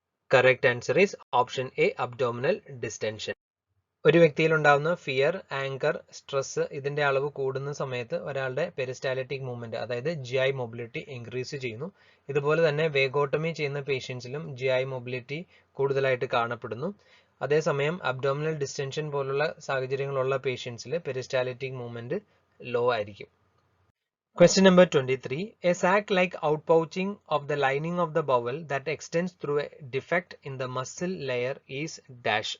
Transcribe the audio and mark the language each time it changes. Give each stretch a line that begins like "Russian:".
English: Correct answer is option A, abdominal distension.
Malayalam: ഒരു വ്യക്തിയിൽ ഉണ്ടാകുന്ന ഫിയർ, ആങ്കർ, സ്ട്രെസ് ഇതിന്റെ അളവ് കൂടുന്ന സമയത്ത് ഒരാളുടെ പെരിസ്റ്റാലിറ്റിക് മൂവ്മെന്റ്, അതായത് GI മൊബിലിറ്റി ഇൻക്രീസ് ചെയ്യുന്നു. ഇതുപോലെ തന്നെ വേഗോട്ടമി ചെയ്യുന്ന പേഷ്യൻസിലും GI മൊബിലിറ്റി കൂടുതലായിട്ട് കാണപ്പെടുന്നു. അതേസമയം അബ്ഡോമിനൽ ഡിസ്റ്റൻഷൻ പോലുള്ള സാഹചര്യങ്ങളുള്ള പേഷ്യൻസിൽ പെരിസ്റ്റാലിറ്റിക് മൂവ്മെന്റ് ലോ ആയിരിക്കും.
English: Question number 23. A sac-like outpouching of the lining of the bowel that extends through a defect in the muscle layer is dash.